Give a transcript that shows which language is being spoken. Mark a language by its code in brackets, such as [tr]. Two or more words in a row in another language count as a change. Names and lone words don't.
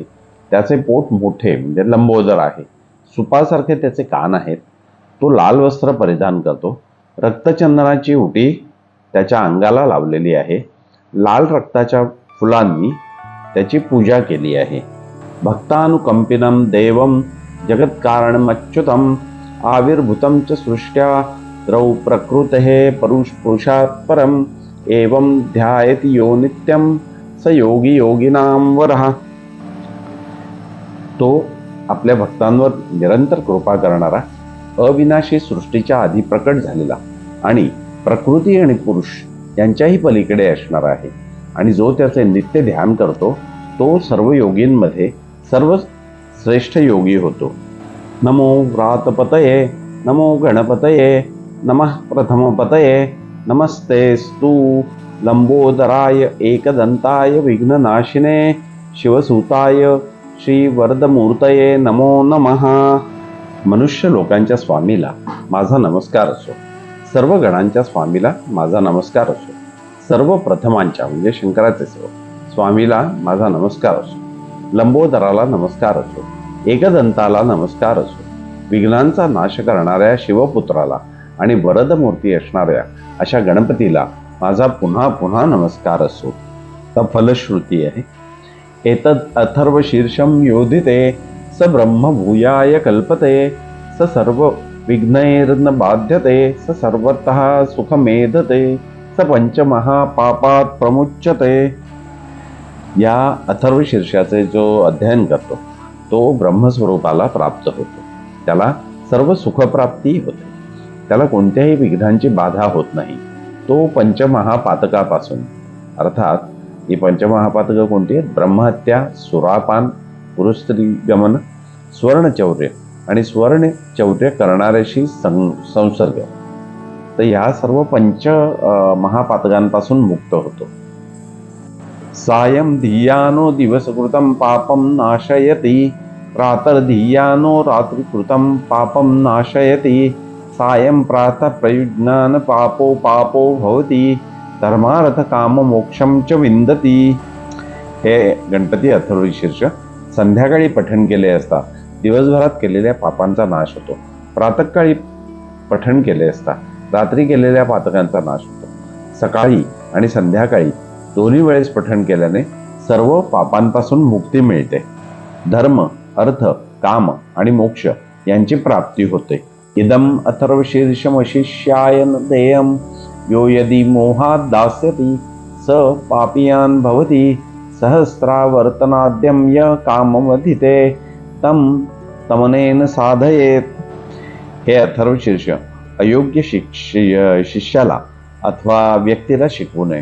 [mr] त्याचे पोट मोठे म्हणजे लंबोदर आहे. सुपासारखे त्याचे कान आहेत. तो लाल वस्त्र परिधान करतो. रक्तचंदनाची उटी त्याच्या अंगाला लावलेली आहे. लाल रक्ताच्या फुलांनी त्याची पूजा केली आहे. [sa] भक्तानुकंपिनं देवं जगत्कारणमच्युतम् आविर्भूतं च सृष्ट्या द्रौ प्रकृतेः पुरुषात् परम् एवं ध्यायति यो नित्यं स योगी योगिनां वरः. [mr] तो आपल्या भक्तांवर निरंतर कृपा करणारा, अविनाशी सृष्टीच्या आधी प्रकट झालेला आणि प्रकृती आणि पुरुष यांच्याही पलीकडे असणारा आहे. आणि जो त्याचे नित्य ध्यान करतो तो सर्व योगींमध्ये सर्व श्रेष्ठ योगी होतो. [sa] नमो व्रातपतये, नमो गणपतये, नमः प्रथमपतये, नमस्तेस्तु लंबोदराय एकदंताय विघ्ननाशिने शिवसुताय श्रीवरदमूर्तये नमो नमः. [mr] मनुष्य लोकांच्या स्वामीला माझा नमस्कार असो, सर्व गणांच्या स्वामीला माझा नमस्कार असो, सर्व प्रथमांच्या म्हणजे शंकराचे स्वामीला माझा नमस्कार असो, लंबोदराला नमस्कार असो, एकदंताला नमस्कार असो, विघ्नांचा नाश करणाऱ्या शिवपुत्राला आणि वरदमूर्ती असणाऱ्या अशा गणपतीला माझा पुन्हा पुन्हा नमस्कार असो. तर फलश्रुती आहे. [sa] एतद अथर्व शीर्षम योधिते स ब्रह्म भूयाय कल्पते स सर्व विघ्नैर्न बाध्यते स सर्वतः सुखमेधते स पंचमहापापात प्रमुच्यते. [mr] या अथर्व शीर्षाचे जो अध्ययन करतो तो ब्रह्मस्वरूपाला प्राप्त होतो, त्याला सर्व सुखप्राप्ती होते, त्याला कोणत्याही विघ्नांची बाधा होत नाही. तो पंचमहापातकापासून, अर्थात ही पंचमहापातकं कोणती आहेत? ब्रह्महत्या, सुरापान, पुरुस्त्रीगमन, स्वर्णचौर्य आणि स्वर्णचौर्य करणाऱ्याशी संसर्ग. तर या सर्व पंच महापातकांपासून मुक्त होतो. [sa] सायं धियानो दिवसकृतं पापं नाशयति प्रातर्धियानो रात्रिकृतं पापं नाशयति सायं प्रातः प्रयुज्ञान पापो पापो भवति धर्मार्थ काम मोक्षम च विंदती. [mr] हे गणपती अथर्वशीर्ष संध्याकाळी पठण केले असता दिवसभरात केलेल्या पापांचा नाश होतो, प्रातःकाळी पठण केले असता रात्री केलेल्या पातकांचा नाश होतो, सकाळी आणि संध्याकाळी दोन्ही वेळेस पठण केल्याने सर्व पापांपासून मुक्ती मिळते, धर्म अर्थ काम आणि मोक्ष यांची प्राप्ती होते. [sa] इदम अथर्वशीर्षमशिष्याय देयं यो यदि मोहात् दास्यति स पापियान् भवति सहस्रावर्तनाद्यं य काममधिते तं तमनेन साधयेत. [mr] हे अथर्वशीर्ष अयोग्य शिष्याला अथवा व्यक्तीला शिकवू नये.